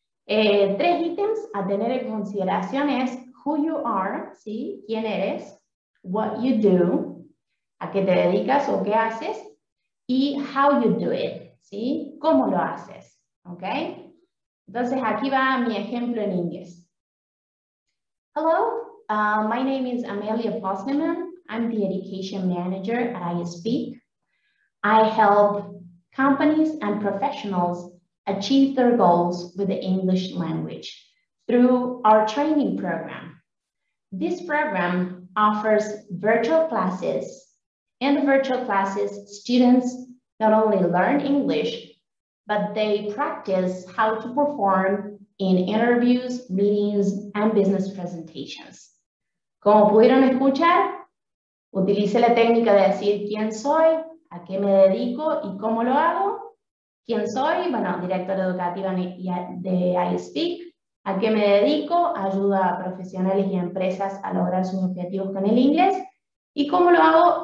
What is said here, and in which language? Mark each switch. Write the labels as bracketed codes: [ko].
[es] 3 ítems a tener en consideración es [en] who you are, [es] ¿sí? ¿Quién eres? [en] What you do, [es] a qué te dedicas o qué haces, y [en] how you do it, [es] ¿sí? ¿Cómo lo haces? ¿Ok? Entonces aquí va mi ejemplo en inglés. [en] Hello, my name is Amelia Postleman. I'm the Education Manager at iSpeak. I help companies and professionals achieve their goals with the English language through our training program. This program offers virtual classes. In the virtual classes, students not only learn English, but they practice how to perform in interviews, meetings, and business presentations. [es] Como pudieron escuchar, utilicé la técnica de decir quién soy, a qué me dedico y cómo lo hago. ¿Quién soy? Bueno, directora educativa de iSpeak. ¿A qué me dedico? Ayudo a profesionales y empresas a lograr sus objetivos con el inglés. ¿Y cómo lo hago?